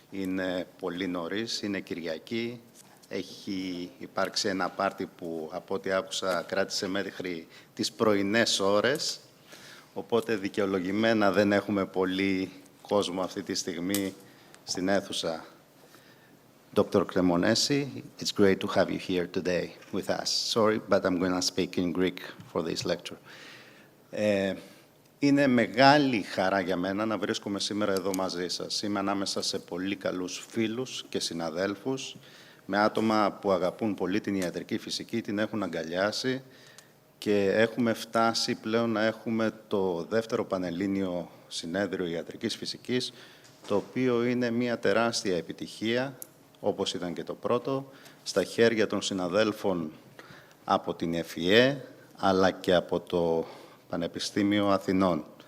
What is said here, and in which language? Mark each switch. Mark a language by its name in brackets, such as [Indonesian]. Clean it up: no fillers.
[Greek] Είναι πολύ νωρίς, είναι Κυριακή. Έχει υπάρξει ένα πάρτι που, από ό,τι άκουσα, κράτησε μέχρι τις πρωινές ώρες. Οπότε, δικαιολογημένα, δεν έχουμε πολύ κόσμο αυτή τη στιγμή στην αίθουσα. [English] Dr. Cremonesi, it's great to have you here today with us. Sorry, but I'm going to speak in Greek for this lecture. [Greek] Είναι μεγάλη χαρά για μένα να βρίσκομαι σήμερα εδώ μαζί σας. Είμαι ανάμεσα σε πολύ καλούς φίλους και συναδέλφους, με άτομα που αγαπούν πολύ την ιατρική φυσική, την έχουν αγκαλιάσει και έχουμε φτάσει πλέον να έχουμε το δεύτερο Πανελλήνιο Συνέδριο Ιατρικής Φυσικής, το οποίο είναι μια τεράστια επιτυχία, όπως ήταν και το πρώτο, στα χέρια των συναδέλφων από την ΕΦΙΕ, αλλά και από το Πανεπιστήμιο Αθηνών.